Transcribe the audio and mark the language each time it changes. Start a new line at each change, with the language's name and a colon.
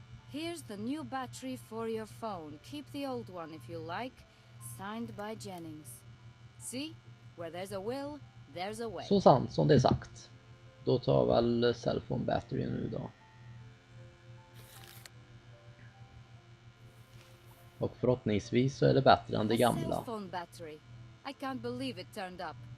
English: Here's the new battery for your phone. Keep the old one if you like. Signed by Jennings. See? Where there's a will, there's a way.
Swedish: Så sant som det är sagt. Då tar jag väl cellphone battery nu då. Och förhoppningsvis så är det bättre än det gamla.
English: Cellphone battery. I can't believe it turned up.